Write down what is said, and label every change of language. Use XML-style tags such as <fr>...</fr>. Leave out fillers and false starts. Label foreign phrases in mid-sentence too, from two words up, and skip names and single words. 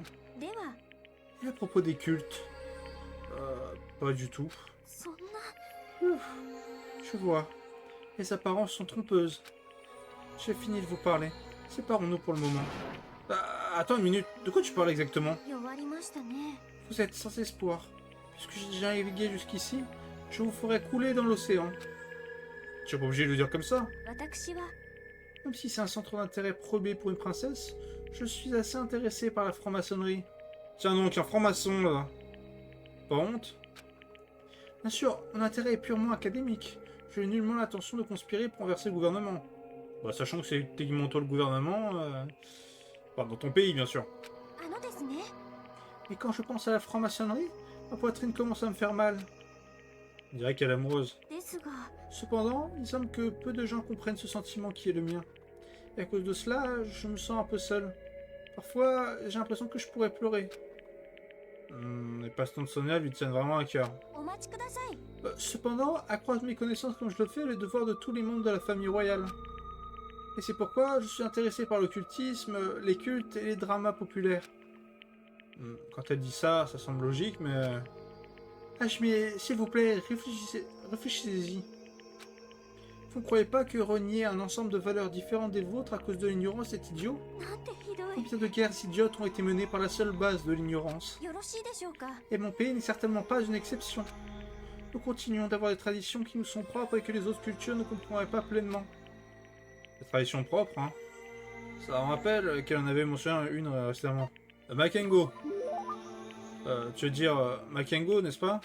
<ja>では</ja> <fr>Et à propos des cultes? Pas du tout.</fr> <ja>そんな</ja> <fr>Ouf, je vois. Les apparences sont trompeuses. J'ai fini de vous parler. Séparons-nous pour le moment. Attends une minute, de quoi tu parles exactement?</fr> <ja>弱りましたね</ja> <fr>Vous êtes sans espoir. Puisque j'ai déjà navigué jusqu'ici, je vous ferai couler dans l'océan. Tu n'es pas obligé de le dire comme ça.</fr> <ja>私は</ja> <fr>Même si c'est un centre d'intérêt probé pour une princesse, je suis assez intéressé par la franc-maçonnerie. Tiens donc, un franc-maçon là. Pas honte? Bien sûr, mon intérêt est purement académique. Je n'ai nullement l'intention de conspirer pour renverser le gouvernement. Bah, sachant que c'est techniquement toi le gouvernement, enfin, dans ton pays bien sûr.</fr> <ja>あのですね</ja> <fr>Et quand je pense à la franc-maçonnerie, ma poitrine commence à me faire mal. On dirait qu'elle est amoureuse.</fr> <ja>ですが</ja> <fr>Cependant, il semble que peu de gens comprennent ce sentiment qui est le mien. Et à cause de cela, je me sens un peu seul. Parfois, j'ai l'impression que je pourrais pleurer. Les passe-temps de Sonia lui tiennent vraiment à cœur.</fr> <ja>お待ちください</ja> <fr>Cependant, accroître mes connaissances comme je le fais est le devoir de tous les membres de la famille royale. Et c'est pourquoi je suis intéressé par l'occultisme, les cultes et les dramas populaires. Quand elle dit ça, ça semble logique, mais... Ah, mais s'il vous plaît, réfléchissez-y. Vous ne croyez pas que renier un ensemble de valeurs différentes des vôtres à cause de l'ignorance est idiot?</fr> <ja>なんてひどい</ja> <fr>Combien de guerres idiotes ont été menées par la seule base de l'ignorance?</fr> <ja>よろしいでしょうか</ja> <fr>Et mon pays n'est certainement pas une exception. Nous continuons d'avoir des traditions qui nous sont propres et que les autres cultures ne comprendraient pas pleinement. Des traditions propres, hein. Ça me rappelle qu'elle en avait mentionné une récemment. Makengo. Tu veux dire Makengo, n'est-ce pas?</fr>